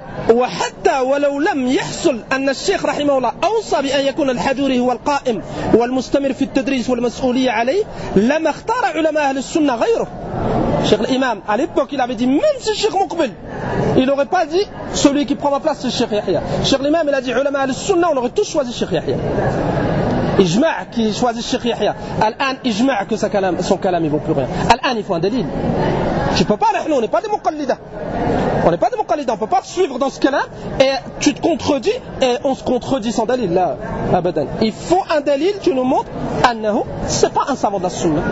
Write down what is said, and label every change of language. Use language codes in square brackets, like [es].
[ar] وحتى ولو لم يحصل أن الشيخ رحمه الله أوصى بأن يكون الحجوري هو القائم والمستمر في التدريس والمسؤولية عليه لما اختار علماء أهل السنة غيره. [fr] الشيخ الإمام à l'époque il avait dit même si الشيخ مقبل il n'aurait pas dit celui qui prend ma place c'est الشيخ يحيى. الشيخ الإمام il a dit [ar] علماء أهل السنة [fr] on aurait tous choisi الشيخ يحيى. [ar] إجماع كي [fr] choisi [ar] الشيخ يحيى. [fr] الآن إجماع que son كلام il vaut plus rien. الآن il faut un délil. Tu peux pas, nous, on n'est pas des muqallida. On n'est pas des muqallida, on ne peut pas te suivre dans ce cas-là et tu te contredis et on se contredit sans dalil. Là, il faut un dalil, tu nous montres, annahu, c'est pas un savant de la sunna.